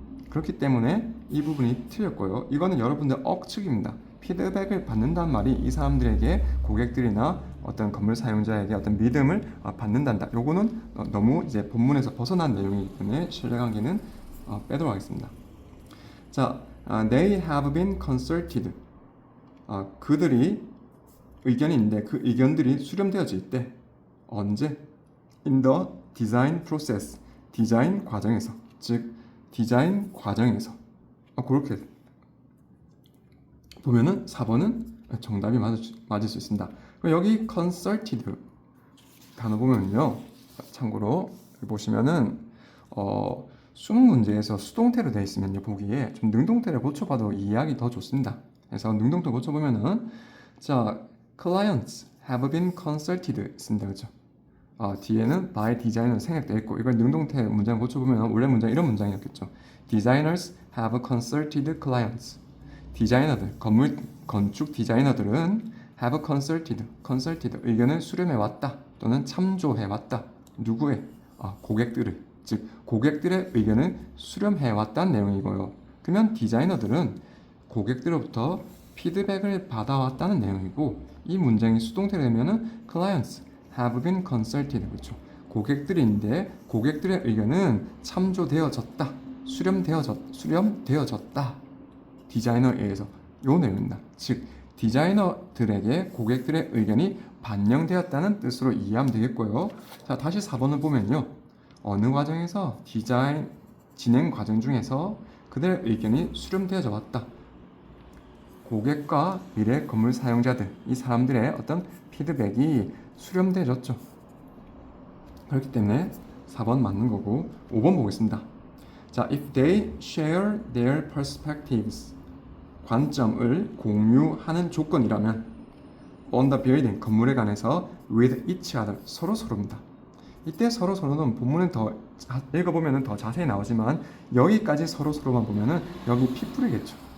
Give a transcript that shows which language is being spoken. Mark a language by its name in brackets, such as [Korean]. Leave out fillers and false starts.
[Korean] 그렇기 때문에 이 부분이 틀렸고요. 이거는 여러분들 억측입니다. 피드백을 받는단 말이 이 사람들에게, 고객들이나 어떤 건물 사용자에게 어떤 믿음을 받는단다. 요거는 너무 이제 본문에서 벗어난 내용이기 때문에 신뢰관계는 빼도록 하겠습니다. [English] 자, they have been consulted. [Korean] 그들이 의견이 있는데 그 의견들이 수렴되어질 때 언제? [English] in the design process, [Korean] 디자인 과정에서, 즉 디자인 과정에서. 그렇게 보면은 4번은 정답이 맞을 수 있습니다. 여기 consulted 단어 보면요, 참고로 보시면은 수능 문제에서 수동태로 되어 있으면요, 보기에 좀 능동태를 고쳐봐도 이해하기 더 좋습니다. 그래서 능동태 고쳐보면은 자, [English] clients have been consulted [Korean] 있습니다. 그죠? 뒤에는 [English] by designer [Korean] 생략되어 있고, 이걸 능동태 문장 고쳐보면 원래 문장 이런 문장이었겠죠. [English] Designers have consulted clients. [Korean] 디자이너들, 건축 디자이너들은 [English] have consulted [Korean] 의견을 수렴해왔다 또는 참조해왔다. 누구의? 고객들을, 즉 고객들의 의견을 수렴해왔다는 내용이고요. 그러면 디자이너들은 고객들로부터 피드백을 받아왔다는 내용이고, 이 문장이 수동태로 되면은 [English] clients have been consulted, [Korean] 그렇죠. 고객들인데 고객들의 의견은 참조되어졌다, 수렴되어졌다. 디자이너에 의해서. 요 내용입니다. 즉 디자이너들에게 고객들의 의견이 반영되었다는 뜻으로 이해하면 되겠고요. 자, 다시 4번을 보면요. 어느 과정에서 디자인 진행 과정 중에서 그들의 의견이 수렴되어져 왔다. 고객과 미래 건물 사용자들, 이 사람들의 어떤 피드백이 수렴되어졌죠. 그렇기 때문에 4번 맞는 거고 5번 보겠습니다. [English] 자, if they share their perspectives, [Korean] 관점을 공유하는 조건이라면 [English] on the building, [Korean] 건물에 관해서 [English] with each other, [Korean] 서로입니다. 이때 서로는 본문은 더 읽어보면 더 자세히 나오지만 여기까지 서로만 보면은 여기 people이겠죠.